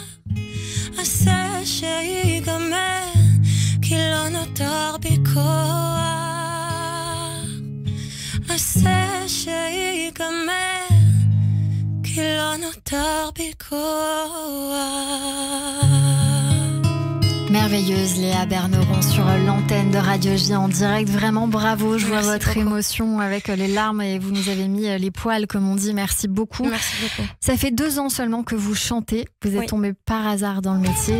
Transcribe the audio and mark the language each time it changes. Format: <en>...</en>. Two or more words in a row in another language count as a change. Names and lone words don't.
<he>עשה שיגמר כי לא נותר בי כוח. עשה שיגמר כי לא נותר בי כוח.</he> <fr>Merveilleuse Léa Berneron sur l'antenne de Radio J en direct. Vraiment bravo, je vois votre émotion avec les larmes et vous nous avez mis les poils comme on dit. Merci beaucoup. Merci beaucoup. Ça fait 2 ans seulement que vous chantez. Vous êtes tombé par hasard dans le métier.</fr>